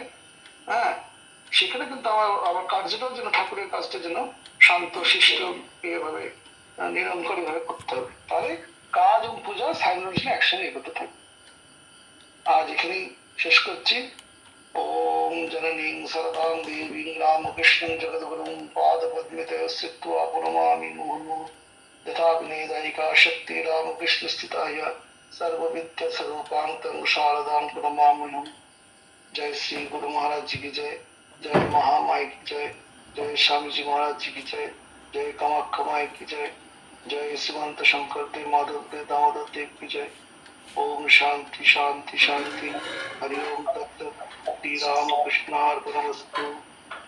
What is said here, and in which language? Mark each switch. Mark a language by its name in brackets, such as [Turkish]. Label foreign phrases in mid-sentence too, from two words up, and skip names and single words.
[Bangla] হ্যাঁ, সেখানে কিন্তু আমার কার্যটাও যেন, ঠাকুরের কাজটা যেন শান্ত শিষ্ট এভাবে নিরঙ্কুশ ভাবে করতে হবে। তাহলে কাজ এবং পূজা সাইমultaneously একসঙ্গে এগোতে থাকবে। আজ এখানেই শেষ করছি। [Sanskrit] ওম জননীং সরদাং দেবীং রামকৃষ্ণং জগদ্গুরুং পাদপদ্মে স্থিত্বা প্রণমামি মুহুর্মুহুঃ। यथाग्नेयिका शक्ति रामकृष्ण स्थिताय सर्वविद्या स्वरूपां तं शारदां प्रणमाम्यहम्। [Hindi] जय श्री गुरु महाराज जी की जय, जय महामाई की जय, जय स्वामी जी महाराज जी की जय, जय कामाख्या माई की जय, जय श्रीमंत शंकर देव माधव देव दामोदर देव की जय। [Sanskrit] ओम शांति शांति शांति। हरि ओम तत्सत। श्री राम कृष्णार्पणमस्तु।